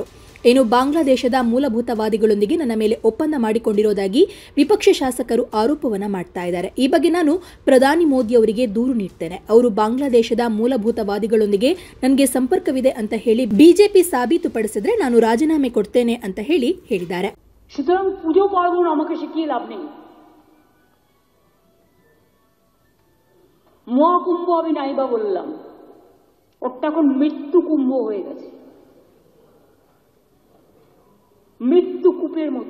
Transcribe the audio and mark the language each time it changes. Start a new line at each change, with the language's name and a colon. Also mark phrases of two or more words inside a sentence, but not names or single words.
Kannada: ಇನ್ನು ಬಾಂಗ್ಲಾದೇಶದ ಮೂಲಭೂತವಾದಿಗಳೊಂದಿಗೆ ನನ್ನ ಮೇಲೆ ಒಪ್ಪಂದ ಮಾಡಿಕೊಂಡಿರೋದಾಗಿ ವಿಪಕ್ಷ ಶಾಸಕರು ಆರೋಪವನ್ನ ಮಾಡ್ತಾ ಇದ್ದಾರೆ. ಈ ಬಗ್ಗೆ ನಾನು ಪ್ರಧಾನಿ ಮೋದಿ ಅವರಿಗೆ ದೂರು ನೀಡ್ತೇನೆ. ಅವರು ಬಾಂಗ್ಲಾದೇಶದ ಮೂಲಭೂತವಾದಿಗಳೊಂದಿಗೆ ನನಗೆ ಸಂಪರ್ಕವಿದೆ ಅಂತ ಹೇಳಿ ಬಿಜೆಪಿ ಸಾಬೀತುಪಡಿಸಿದ್ರೆ ನಾನು ರಾಜೀನಾಮೆ ಕೊಡ್ತೇನೆ ಅಂತ ಹೇಳಿದ್ದಾರೆ.
Bangla: সুতরাং পুজো পার্বণ আমাকে শিখিয়ে লাভ নেই। মহাকুম্ভ আমি নাইবা বললাম, ওটা এখন মৃত্যু কুম্ভ হয়ে গেছে, মৃত্যু কূপের মতো।